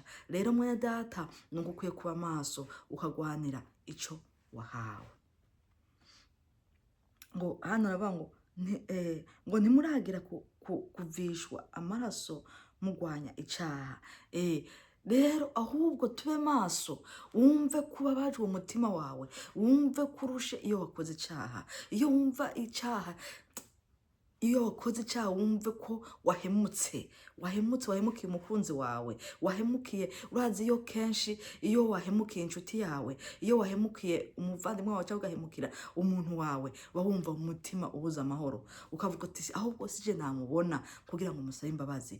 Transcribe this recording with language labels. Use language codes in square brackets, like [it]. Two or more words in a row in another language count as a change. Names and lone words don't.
[rn] Rero mwe data, nuko ukwiye kuba maso ukagwanira ico wahawe. Ngo hano aravuga ngo ntimuragera kuvishwa amaraso mugwanya icaha. Rero ahubwo tube maso, wumve kuba bajwe umutima wawe, wumve kurushe iyo wakoze icaha. [rw] Iyo wumva icaha iyo wakoze icyaha wumve ko wahemukiye umukunzi wawe, wahemukiye. Urazi iyo kenshi iyo wahemukiye inshuti yawe, iyo wahemukiye umuvandimwe wawe cyangwa ugahemukira umuntu wawe, wumva umutima ubuze amahoro, ukavuga ati ahubwo sije namubona kugira ngo musabe imbabazi.